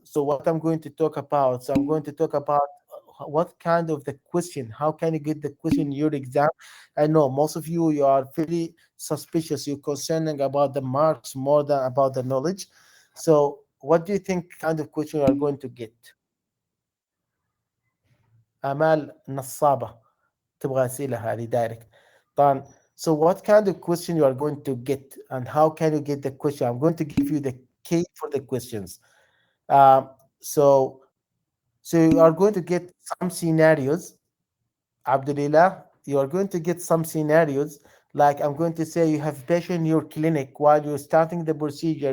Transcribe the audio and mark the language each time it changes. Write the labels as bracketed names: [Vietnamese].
[English] So what I'm going to talk about. So I'm going to talk about what kind of the question. How can you get the question in your exam? I know most of you are very suspicious. You're concerning about the marks more than about the knowledge. So what do you think kind of question you are going to get? [Arabic] آمال نصابة تبغى أسئلة هذه دايركت طبعا. [English] So what kind of question you are going to get and how can you get the question? I'm going to give you the key for the questions. Um, so so you are going to get some scenarios. Abdulillah, you are going to get some scenarios like I'm going to say you have patient in your clinic while you're starting the procedure.